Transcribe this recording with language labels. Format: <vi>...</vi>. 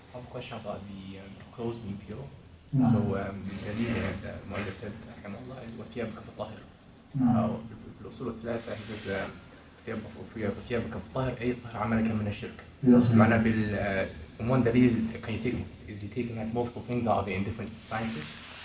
<en>question about the clothes being pure.</en> <ar>نعم.</ar> <en>So the leader that Mohammed said,</en> <ar>رحمه الله,</ar> <en>is</en> <ar>وثيابك فطهر. نعم. في الأصول الثلاثة</ar> <en>he says</en> <ar>وثيابك فطهر أي طهر عملك من الشرك.</ar> <en>Yes.</en> <ar>معناه</ar> <en>one دليل can you take is he taking like multiple things out of it in different sciences?</en>